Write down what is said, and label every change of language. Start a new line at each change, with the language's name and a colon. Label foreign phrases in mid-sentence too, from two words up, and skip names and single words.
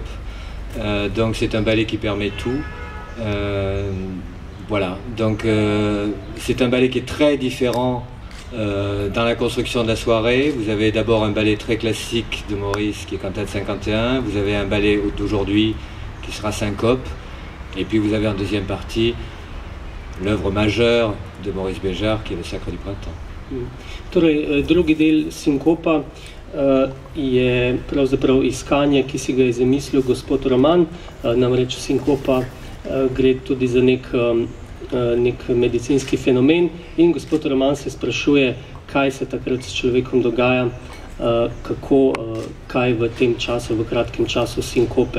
French: Donc c'est un ballet qui permet tout. Voilà, donc c'est un ballet qui est très différent dans la construction de la soirée. Vous avez d'abord un ballet très classique de Maurice qui est Cantate 51, vous avez un ballet d'aujourd'hui qui sera Syncope, et puis vous avez en deuxième partie l'œuvre majeure de Maurice Bežar qui est le Sacre du Printemps.
Slovenian: Torej, drugi del Syncopa je pravzaprav iskanje, ki si ga je zamislil gospod Roman, namreč Syncopa gre tudi za nek medicinski fenomen in gospod Roman se sprašuje, kaj se takrat s človekom dogaja, kaj v tem času, v kratkem času Syncope.